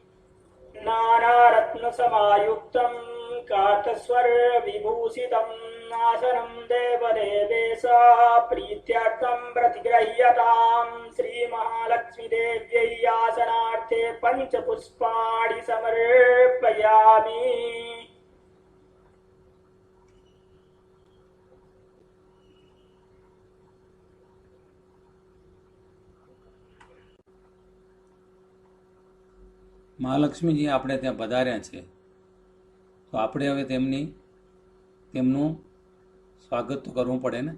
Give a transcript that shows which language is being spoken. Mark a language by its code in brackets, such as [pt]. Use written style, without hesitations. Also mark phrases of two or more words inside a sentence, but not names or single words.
[sa] नानारत्नसमायुक्तं कातस्वर विभूषितम् आसनं देवदेवेशा प्रीत्यार्थं प्रतिगृह्यतां. श्री महालक्ष्मीदेव्यै आसनार्थे पञ्चपुष्पाणि समर्पयामि. [gu] મહાલક્ષ્મીજી આપણે ત્યાં પધાર્યા છે, તો આપણે હવે તેમનું સ્વાગત તો કરવું પડે ને.